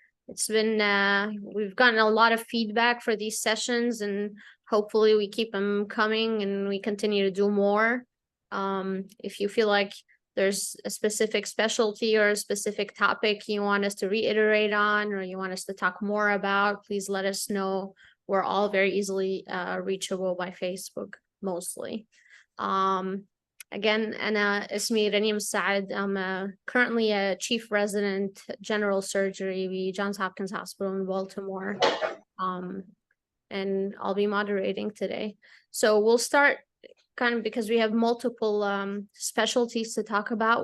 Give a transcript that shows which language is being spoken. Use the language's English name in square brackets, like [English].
[English] It's been, we've gotten a lot of feedback for these sessions, and hopefully we keep them coming and we continue to do more. If you feel like there's a specific specialty or a specific topic you want us to reiterate on, or you want us to talk more about, please let us know. We're all very easily reachable by Facebook, mostly. [Arabic] Again, أنا اسمي رنيم سعد. [English] I'm currently a chief resident general surgery with Johns Hopkins Hospital in Baltimore. And I'll be moderating today. So we'll start kind of, because we have multiple specialties to talk about.